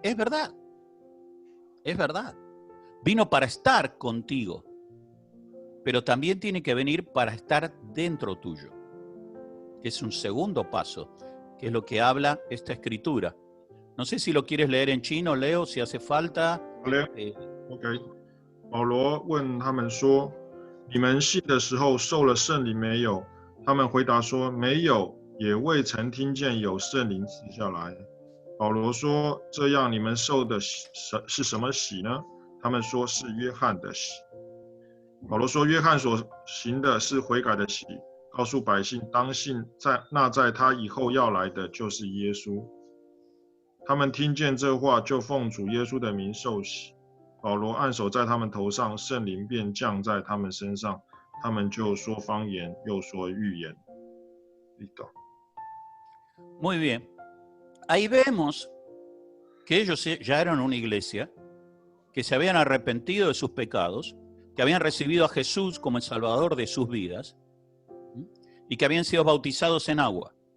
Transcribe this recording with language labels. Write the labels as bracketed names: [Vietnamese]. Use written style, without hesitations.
[Spanish] Es verdad, es verdad. Vino para estar contigo, pero también tiene que venir para estar dentro tuyo, que es un segundo paso, que es lo que habla esta escritura. No sé si lo quieres leer en chino, Leo, si hace falta. OK。 [Chinese] 保罗问他们说：“你们信的时候受了圣灵没有？” 他们回答说：“没有，也未曾听见有圣灵赐下来。” 保罗说：“这样你们受的是什么洗呢？” 他们说是约翰的洗。保罗说：“约翰所行的是悔改的洗，告诉百姓当信在他以后要来的就是耶稣。” 他们听见这话，就奉主耶稣的名受洗。保罗按手在他们头上，圣灵便降在他们身上，他们就说方言，又说预言。 [Spanish] Muy bien. Ahí vemos que ellos ya eran una iglesia, que se habían arrepentido de sus pecados, que habían recibido a Jesús como el Salvador de sus vidas y que habían sido bautizados en agua.